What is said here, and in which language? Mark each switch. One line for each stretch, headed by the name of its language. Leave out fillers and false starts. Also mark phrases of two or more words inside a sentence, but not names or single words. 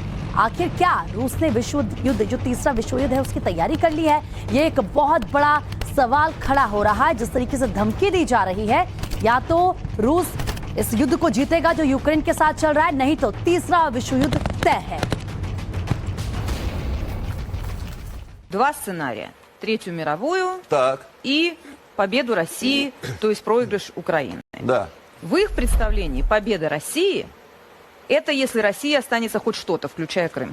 Hindi: आखिर क्या रूस ने विश्व युद्ध, जो तीसरा विश्व युद्ध है, उसकी तैयारी कर ली है? ये एक बहुत बड़ा सवाल खड़ा हो रहा है। जिस तरीके से धमकी दी जा रही है, या तो रूस इस युद्ध को जीतेगा जो यूक्रेन के साथ चल रहा है, नहीं तो तीसरा विश्व युद्ध तय है।
Russian: Два сценария. Третью мировую Так, и победу России, то есть проигрыш Украины. да. В их представлении победа России – это если Россия останется хоть что-то, включая Крым.